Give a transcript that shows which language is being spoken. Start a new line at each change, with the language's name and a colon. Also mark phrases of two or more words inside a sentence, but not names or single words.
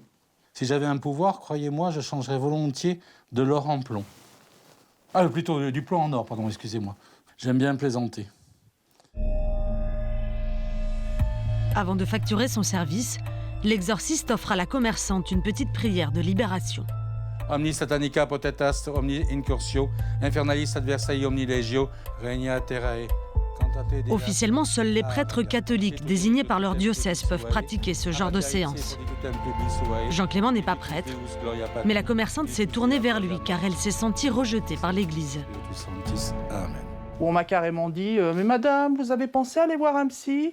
French: Si j'avais un pouvoir, croyez-moi, je changerais volontiers de l'or en plomb. Ah, plutôt du plomb en or, pardon, excusez-moi. J'aime bien plaisanter. Avant de facturer son service, l'exorciste offre à la commerçante une petite prière de libération.
Latin: Omni satanica potestas, omni incursio, infernalis adversae omni legio, regna terrae.
French: Officiellement, seuls les prêtres catholiques désignés par leur diocèse peuvent pratiquer ce genre de séance. Jean-Clément n'est pas prêtre, mais la commerçante s'est tournée vers lui car elle s'est sentie rejetée par l'Église. On m'a carrément dit « Mais madame, vous avez pensé à aller voir un psy ?»